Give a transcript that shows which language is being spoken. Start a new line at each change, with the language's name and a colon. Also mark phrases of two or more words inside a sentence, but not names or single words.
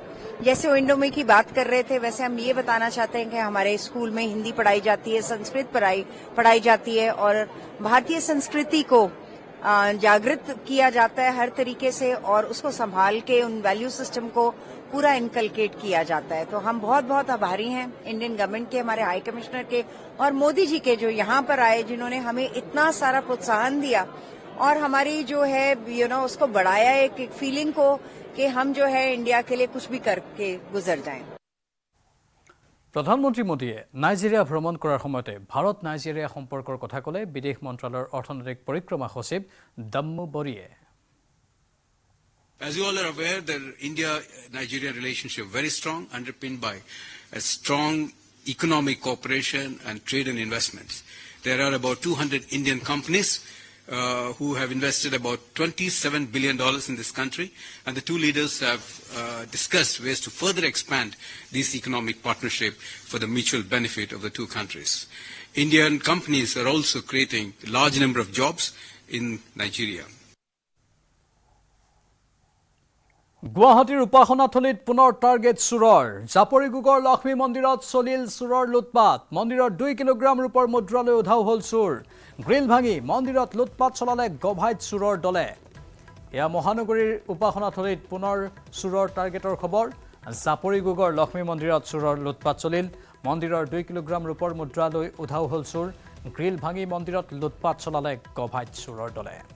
Hindi: जैसे विंडो में की बात कर रहे थे, वैसे हम ये बताना चाहते हैं कि हमारे स्कूल में हिंदी पढ़ाई जाती है, संस्कृत पढ़ाई जाती है और भारतीय संस्कृति को जागृत किया जाता है हर तरीके से और उसको संभाल के उन
English: value system
Hindi: को पूरा इनकलकेट किया जाता है। तो हम बहुत बहुत आभारी हैं
English: Indian government
Hindi: के, हमारे
English: High Commissioner
Hindi: के और मोदी जी के, जो यहाँ पर आए, जिन्होंने हमें इतना सारा प्रोत्साहन दिया और हमारी जो है उसको बढ़ाया, एक फीलिंग को कि हम जो है इंडिया के लिए कुछ भी करके गुजर जाएं।
Assamese: প্ৰধানমন্ত্ৰী মোদীয়ে নাইজেৰিয়া ভ্ৰমণ কৰাৰ সময়তে ভাৰত নাইজেৰিয়া সম্পৰ্কৰ কথা ক'লে বিদেশ মন্ত্ৰালয়ৰ অৰ্থনৈতিক পৰিক্ৰমা সচিব দম্মু বৰিয়ে।
English: As you all are aware, the India-Nigeria relationship very strong, underpinned by a strong economic cooperation and trade and investments. There are about 200 Indian companies who have invested about $27 billion in this country, and the two leaders have discussed ways to further expand this economic partnership for the mutual benefit of the two countries. Indian companies are also creating a large number of jobs in Nigeria.
Assamese: গুৱাহাটীৰ উপাসনাথলীত পুনৰ টাৰ্গেট চুৰৰ জাপৰিগুগৰ লক্ষ্মী মন্দিৰত চলিল চুৰৰ লুটপাট মন্দিৰৰ 2 কিলোগ্ৰাম ৰূপৰ মুদ্ৰালৈ উধাও হ'ল চুৰ গ্ৰিল ভাঙি মন্দিৰত লুটপাট চলালে গভাইত চুৰৰ দলে এয়া মহানগৰীৰ উপাসনাথলীত পুনৰ চুৰৰ টাৰ্গেটৰ খবৰ জাপৰিগুগৰ লক্ষ্মী মন্দিৰত চুৰৰ লুটপাট চলিল মন্দিৰৰ 2 কিলোগ্ৰাম ৰূপৰ মুদ্ৰালৈ উধাও হ'ল চুৰ গ্ৰিল ভাঙি মন্দিৰত লুটপাট চলালে গভাইত চুৰৰ দলে